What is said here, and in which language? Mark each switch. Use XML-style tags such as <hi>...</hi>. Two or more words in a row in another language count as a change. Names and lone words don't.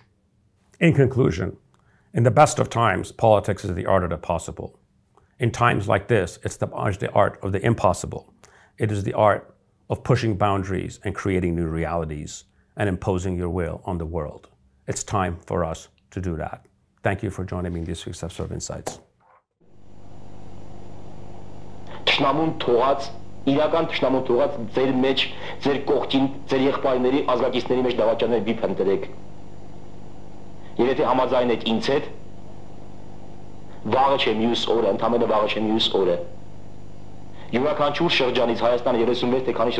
<en>In conclusion, in the best of times, politics is the art of the possible. In times like this, it's the art of the impossible. It is the art of pushing boundaries and creating new realities and imposing your will on the world. It's time for us to do that. Thank you for joining me in this week's episode of Insights.</en> <hy>Թշնամուն թողած, իրական թշնամուն թողած ձեր մեջ, ձեր կողքին, ձեր եղբայրների, ազգակիցների մեջ դավաճաններ մի փնտրեք։ Եվ եթե համաձայն եք ինձ հետ, վաղը չէ մյուս օրը, ընդամենը վաղը չէ մյուս օրը։ Յուրաքանչյուր շրջանից Հայաստանը 36 թե քանի</hy>